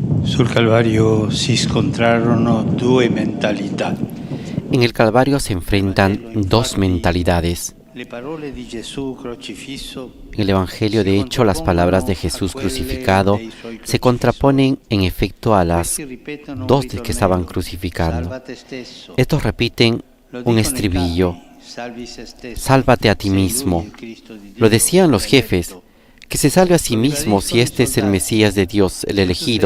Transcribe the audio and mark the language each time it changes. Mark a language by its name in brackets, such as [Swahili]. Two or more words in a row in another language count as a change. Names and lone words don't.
[Italian] Sul Calvario si scontrarono due mentalità. [Spanish] En el Calvario se enfrentan dos mentalidades. [Italian] Le parole di Gesù crocifisso [Spanish] En el Evangelio, de hecho, las palabras de Jesús crucificado se contraponen en efecto a las dos de que estaban crucificando. Estos repiten un estribillo: sálvate a ti mismo. Lo decían los jefes, que se salve a sí mismo si este es el Mesías de Dios, el elegido.